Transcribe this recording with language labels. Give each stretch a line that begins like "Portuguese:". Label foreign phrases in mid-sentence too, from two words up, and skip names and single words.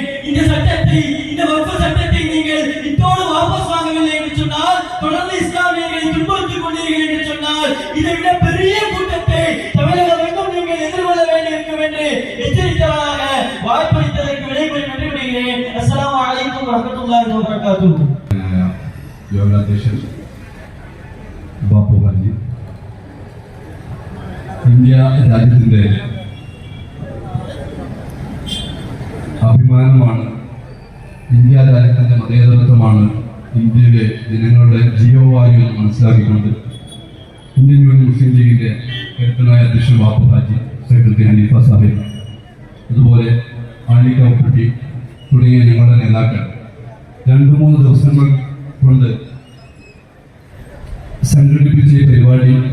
Tamil: இந்த சட்டத்தை, இந்த வக்ஃப் சட்டத்தை நீங்கள் இத்தோடு வாபஸ் வாங்கவில்லை என்று சொன்னால், தொடர்ந்து இஸ்லாமியர்களை துன்புறுத்திக் கொண்டீர்கள் என்று சொன்னால், இதை விட பெரிய கூட்டத்தை தமிழகம் எங்கும் நீங்கள் எதிர்கொள்ள வேண்டியிருக்கும் என்று எச்சரித்தவராக வாய்ப்பளித்ததற்கு விடைபெற நன்றி விடுகிறேன்.
Arabic: السلام عليكم ورحمة الله وبركاته.
Malayalam: യോഗാധ്യക്ഷൻ ബാപ്പു ഹാജി, ഇന്ത്യ രാജ്യത്തിന്റെ അഭിമാനമാണ്. ഇന്ത്യ രാജ്യത്തിന്റെ മതേതരത്വമാണ് ഇന്ത്യയിലെ ജനങ്ങളുടെ ജീവവായു എന്ന് മനസ്സിലാക്കിക്കൊണ്ട് ഇന്ത്യൻ യൂണിയൻ മുസ്ലിം ലീഗിന്റെ കരുത്തനായ അധ്യക്ഷൻ ബാപ്പു ഹാജി, സെക്രട്ടറി ഹനീഫ സാഹിബ്, അതുപോലെ ആലി കൗപ്പട്ടി തുടങ്ങിയ ഞങ്ങളുടെ നേതാക്കൾ 2-3 ദിവസങ്ങൾ കൊണ്ട് സംഘടിപ്പിച്ച ഈ പരിപാടി